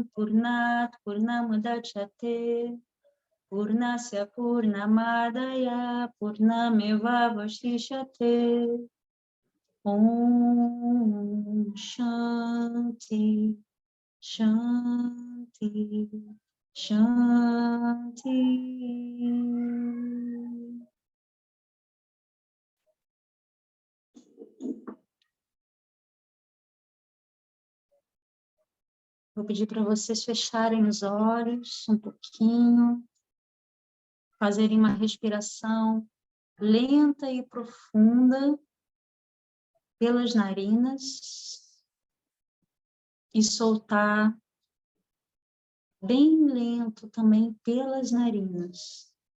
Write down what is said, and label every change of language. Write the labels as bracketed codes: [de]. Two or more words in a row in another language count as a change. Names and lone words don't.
[sa] पूर्णात् पूर्णमुदच्यते पूर्णस्य पूर्णमादाय पूर्णमेव वशिष्यते. ॐ शान्ति शान्ति शान्ति. [pt] Vou pedir para vocês fecharem os olhos um pouquinho, fazerem uma respiração lenta e profunda pelas narinas e soltar bem lento também pelas narinas.